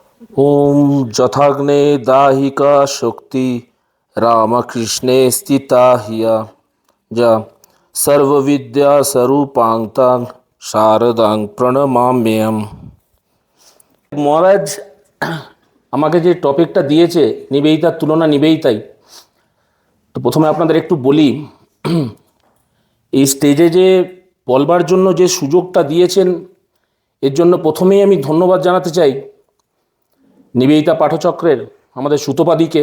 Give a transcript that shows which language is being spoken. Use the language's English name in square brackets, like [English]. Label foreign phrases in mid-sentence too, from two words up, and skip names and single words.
[Sanskrit] ओम जथाग्ने दाहिका शक्ति रामकृष्णे स्थिता हिया जा सर्वविद्या स्वरूपांतां शारदां প্রণমাম্যহম। [Bangla] মহারাজ আমাকে যে টপিকটা দিয়েছে নিবেদিতার তুলনা নিবেদিতাই, তো প্রথমে আপনাদের একটু বলি, এই স্টেজে যে বলবার জন্য যে সুযোগটা দিয়েছেন এর জন্য প্রথমেই আমি ধন্যবাদ জানাতে চাই নিবেদিতা পাঠচক্রের আমাদের সুতোপাদিকে।